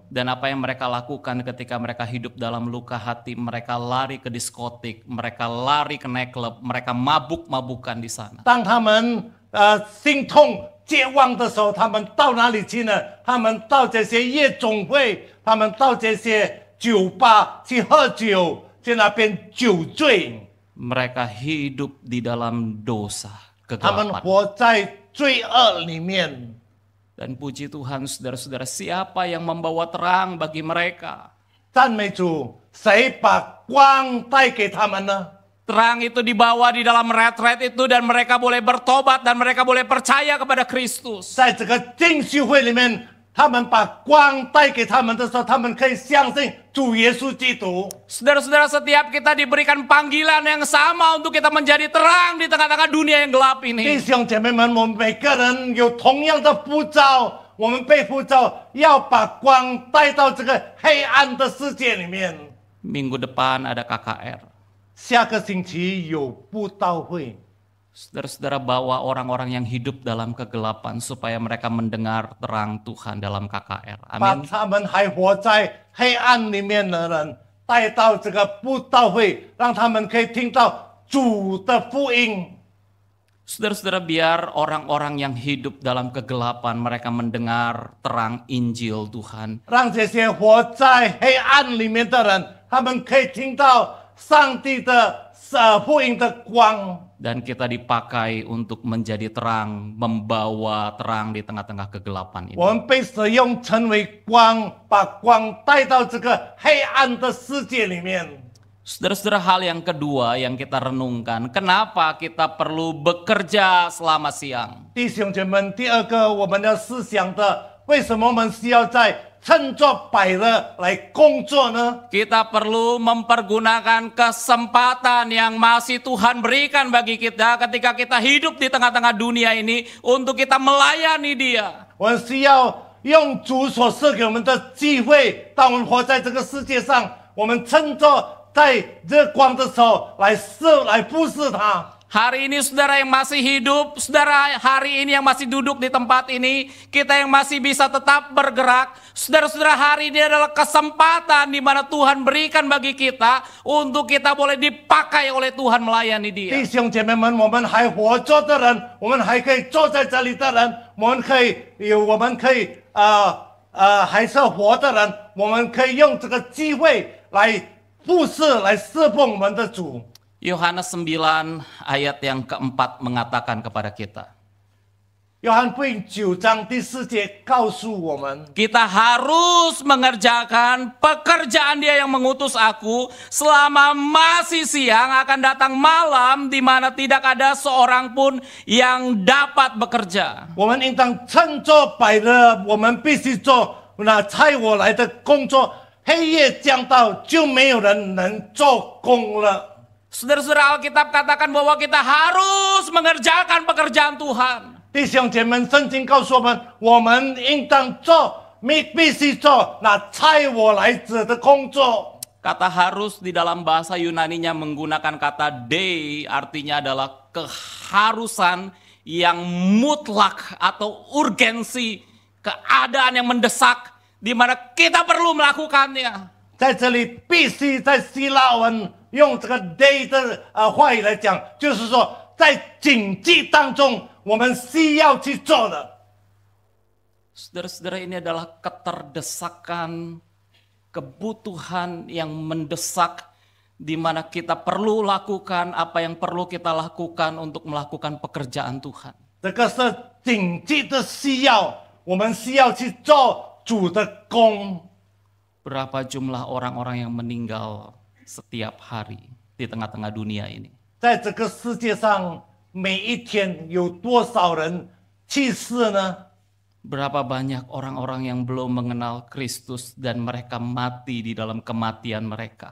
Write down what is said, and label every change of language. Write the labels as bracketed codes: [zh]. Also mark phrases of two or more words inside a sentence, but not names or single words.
[id] Dan apa yang mereka lakukan ketika mereka hidup dalam luka hati, mereka lari ke diskotik, mereka lari ke nightclub, mereka mabuk-mabukan di sana. [zh] 当他们心痛绝望的时候，他们到哪里去呢？他们到这些夜总会，他们到这些酒吧去喝酒，去那边酒醉。 [id] Mereka hidup di dalam dosa, [zh] 他们 [id] kegelapan. [zh] 活在罪恶里面。 [id] Dan puji Tuhan, saudara-saudara, siapa yang membawa terang bagi mereka? [zh] 赞美主，谁把光带给他们呢？ [id] Terang itu dibawa di dalam retret itu dan mereka boleh bertobat dan mereka boleh percaya kepada Kristus. [zh] 在这个进修会里面，他们把光带给他们的时候，他们可以相信主耶稣基督。 [id] Saudara-saudara, setiap kita diberikan panggilan yang sama untuk kita menjadi terang di tengah-tengah dunia yang gelap [zh] 弟 [id] ini. [zh] 兄姐妹们，我们每个人有同样的呼召，我们被呼召要把光带到这个黑暗的世界里面。 [id] Minggu depan ada KKR. [zh] 下个星期有布道会， [id] Saudara-saudara, bawa orang-orang yang hidup dalam kegelapan supaya mereka mendengar terang Tuhan dalam KKR. [zh] 把 [id] Amin. [zh] 他们还活在黑暗里面的人带到这个布道会，让他们可以听到主的福音。 [id] Saudara-saudara, biar orang-orang yang hidup dalam kegelapan mereka mendengar terang Injil Tuhan. [zh] 让这些活在黑暗里面的人，他们可以听到上帝的福音的光。 [id] Dan kita dipakai untuk menjadi terang, membawa terang di tengah-tengah kegelapan ini. [zh] 我们被使用成为光，把光带到这个黑暗的世界里面。 [id] Saudara-saudara, hal yang kedua yang kita renungkan, kenapa kita perlu bekerja selama siang? [zh] 弟兄姐妹们，第二个我们要思想的，为什么我们需要在趁着百乐来工作呢？ [id] Kita perlu mempergunakan kesempatan yang masih Tuhan berikan bagi kita ketika kita hidup di tengah-tengah dunia ini untuk kita melayani Dia. [zh] 我们需要用主所赐给我们的机会，当我们活在这个世界上，我们趁着在这光的时候来服侍他。 [id] Hari ini saudara yang masih hidup, saudara hari ini yang masih duduk di tempat ini, kita yang masih bisa tetap bergerak. Saudara-saudara, hari ini adalah kesempatan di mana Tuhan berikan bagi kita untuk kita boleh dipakai oleh Tuhan melayani Dia. [zh] 弟兄姐妹们，我们还活着的人，我们还可以坐在这里的人，我们可以还是活的人，我们可以用这个机会来服侍、来侍奉我们的主。 [id] Yohanes 9 ayat yang keempat mengatakan kepada kita, [zh] 约翰福音9章第4节告诉我们， [id] kita harus mengerjakan pekerjaan Dia yang mengutus aku selama masih siang, akan datang malam di mana tidak ada seorang pun yang dapat bekerja. [zh] 我们应当趁着百乐，我们必须做那差我来的工作。黑夜将到，就没有人能做工了。 [id] Saudara-saudara, Alkitab katakan bahwa kita harus mengerjakan pekerjaan Tuhan. [zh] 弟兄姐妹，圣经告诉我们应当做，必须做那差我来者的工作。 [id] Kata harus di dalam bahasa Yunaninya menggunakan kata dei, artinya adalah keharusan yang mutlak atau urgensi, keadaan yang mendesak di mana kita perlu melakukannya. [zh] 在这里必须在希腊文用这个 day 的话语来讲，就是说在紧急当中，我们需要去做的。 [id] Saudara-saudara, ini adalah keterdesakan, kebutuhan yang mendesak di mana kita perlu lakukan apa yang perlu kita lakukan untuk melakukan pekerjaan Tuhan. [zh] 这个是紧急的需要，我们需要去做主的工。 [id] Berapa jumlah orang-orang yang meninggal setiap hari di tengah-tengah dunia ini? [zh] 在这个世界上，每一天有多少人去世呢？ [id] Berapa banyak orang-orang yang belum mengenal Kristus dan mereka mati di dalam kematian mereka?